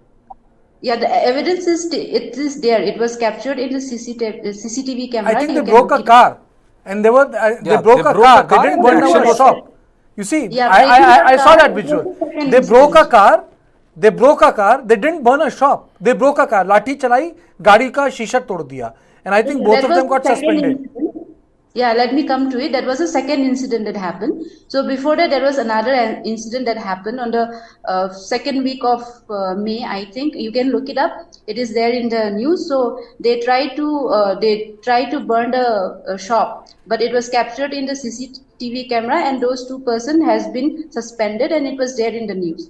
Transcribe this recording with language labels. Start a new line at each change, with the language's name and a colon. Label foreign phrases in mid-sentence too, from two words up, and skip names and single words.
English: Yeah, the evidence is there. It was captured in the CCTV camera. I think they broke a car, and they broke a car. They didn't burn down a shop. You see, I saw that visual. They broke a car. They didn't burn a shop. They broke a car.
Hindi: Lathi chalai, gaadi ka shisha tod diya.
English: And I think both of them got suspended. Yeah, let me come to it. That was the second incident that happened. So before that, there was another incident that happened on the second week of May, I think. You can look it up. It is there in the news. So they tried to burn a shop, but it was captured in the CCTV camera, and those 2 persons has been suspended, and it was there in the news.